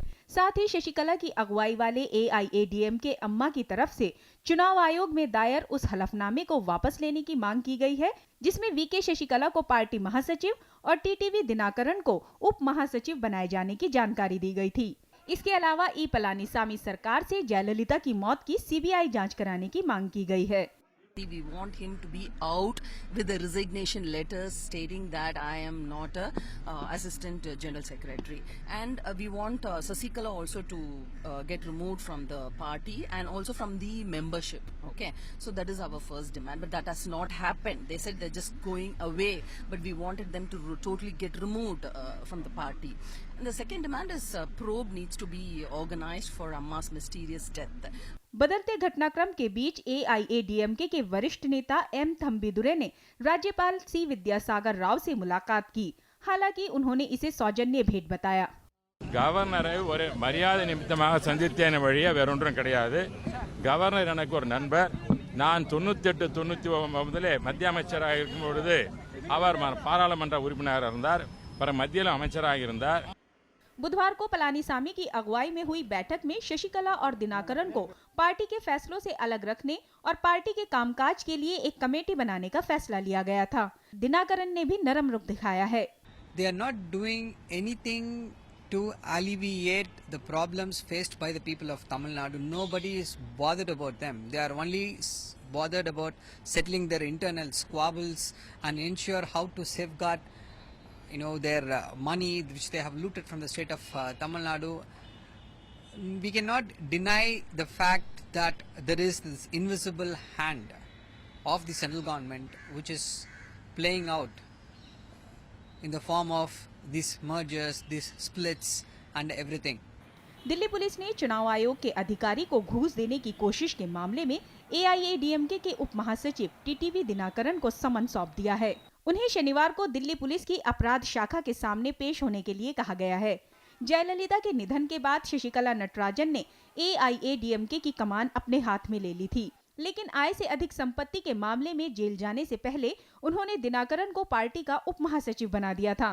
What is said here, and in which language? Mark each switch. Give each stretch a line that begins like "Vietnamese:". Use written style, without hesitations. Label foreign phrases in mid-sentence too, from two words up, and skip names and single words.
Hindi: साथ ही शशिकला की अगुवाई वाले AIADM के अम्मा की तरफ से चुनाव आयोग में दायर उस हलफनामे को वापस लेने की मांग की गई है, जिसमें VK शशिकला को पार्टी महासचिव और TTV दिनाकरन को उप महासचिव बनाए जाने की जानकारी दी गई थी। इसके अलावा ई पलानीसामी सरकार से जयललिता की मौत की CBI जांच कराने की मांग की गई है।
English: We want him to be out with a resignation letter stating that I am not a assistant general secretary, and we want Sasikala also to get removed from the party and also from the membership. Okay, so that is our first demand, but that has not happened. They said they're just going away, but we wanted them to totally get removed from the party. And the second demand is probe needs to be organized for Amma's mysterious death.
Hindi: बदलते घटनाक्रम के बीच AIADMK के वरिष्ठ नेता M थम्बीदुरे ने राज्यपाल C विद्यासागर राव से मुलाकात की। हालांकि उन्होंने इसे सौजन्य भेंट बताया।
Tamil: கவர்னரை ஒரு மரியாதை நிமித்தமாக சந்தித்தேன் வழியே வேறொன்றும் கிடையாது. கவர்னர் எனக்கு ஒரு நண்பர். நான் 98 99 மத்திய அமைச்சராக இருக்கும் பொழுது அவர் பாராளுமன்ற உறுப்பினராக இருந்தார். பிறகு மத்தியில் அமைச்சராக இருந்தார்.
Hindi: बुधवार को पलानीसामी की अगुवाई में हुई बैठक में शशिकला और दिनाकरन को पार्टी के फैसलों से अलग रखने और पार्टी के कामकाज के लिए एक कमेटी बनाने का फैसला लिया गया था। दिनाकरन ने भी नरम रुख दिखाया है।
English: They are not doing anything to alleviate the problems faced by the people of Tamil Nadu. Nobody is bothered about them. They are only bothered about settling their internal squabbles and ensure how to safeguard their money which they have looted from the state of Tamil Nadu. We cannot deny the fact that there is this invisible hand of the central government which is playing out in the form of these mergers, these splits and everything.
Hindi: दिल्ली पुलिस ने चुनाव आयोग के अधिकारी को घूस देने की कोशिश के मामले में AIADMK के उप महासचिव TTV दिनाकरन को समन सौंप दिया है। उन्हें शनिवार को दिल्ली पुलिस की अपराध शाखा के सामने पेश होने के लिए कहा गया है। जयललिता के निधन के बाद शशिकला नटराजन ने AIADMK की कमान अपने हाथ में ले ली थी, लेकिन आय से अधिक संपत्ति के मामले में जेल जाने से पहले उन्होंने दिनाकरन को पार्टी का उप महासचिव बना दिया था।